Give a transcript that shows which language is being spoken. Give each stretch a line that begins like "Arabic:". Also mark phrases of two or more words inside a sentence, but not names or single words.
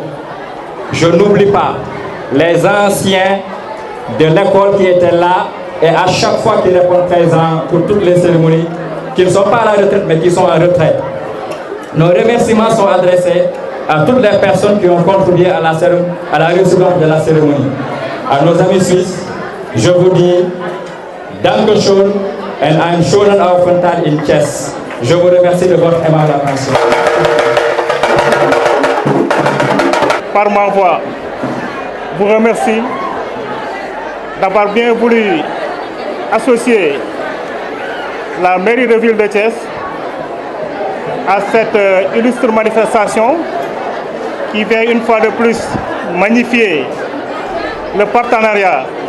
French: Je n'oublie pas les anciens de l'école qui étaient là et à chaque fois qu'ils répondent présents pour toutes les cérémonies, qui ne sont pas à la retraite mais qui sont en retraite. Nos remerciements sont adressés à toutes les personnes qui ont contribué à la réussite de la cérémonie. À nos amis suisses, je vous dis
German: Dankeschön and einen schönen Aufenthalt
French: in Thiès. Je vous remercie de votre aimable attention. Par ma voix, vous remercie d'avoir bien voulu associer la mairie de ville de Thiès à cette illustre manifestation qui vient une fois de plus magnifier le partenariat,